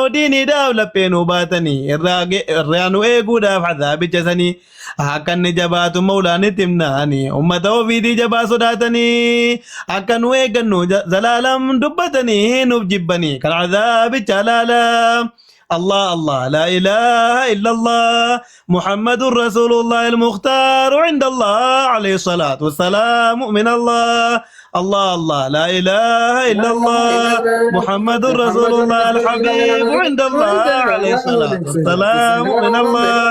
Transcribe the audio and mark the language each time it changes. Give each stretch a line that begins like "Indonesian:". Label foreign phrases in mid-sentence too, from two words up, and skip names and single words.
Oromo: diiniidhaaf lapheenuu baatanii irraa nu eeguudhaaf azaabicha sanii akka inni jabaatu mawlaanitti himnaanii ummata ofiitii jabaa sodaatanii akka nu eeggannu zalaalam dubbatanii nuuf jibbanii kan azaabicha laalam
Arabic: الله الله لا إله إلا الله محمد رسول الله المختار عند الله عليه الصلاة والسلام من الله الله الله لا إله إلا الله محمد رسول الله الحبيب عند الله عليه الصلاة والسلام من الله